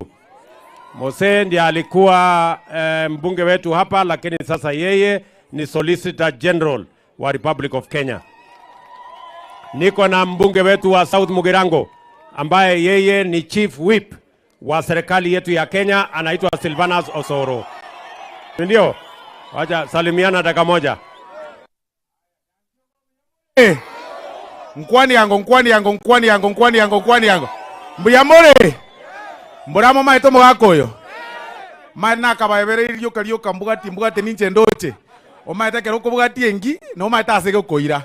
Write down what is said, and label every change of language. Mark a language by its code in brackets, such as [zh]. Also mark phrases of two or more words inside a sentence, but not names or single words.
[sw] Mose ndiye alikuwa mbunge wetu hapa, lakini sasa yeye ni [en] Solicitor General [sw] wa Republic of Kenya. Niko na mbunge wetu wa South Mugirango ambaye yeye ni [en] Chief Whip [sw] wa serikali yetu ya Kenya, anaitwa Silvanus Osoro. Ndio? Wacha salimiana dakika moja. [guz] Nkwani yango. Mbuyamore. Mburamo maito mugakoyo. Mana kabayebere iryo mbugati ninche ndoche. Omaita keroko bugati engi no maita asege koira.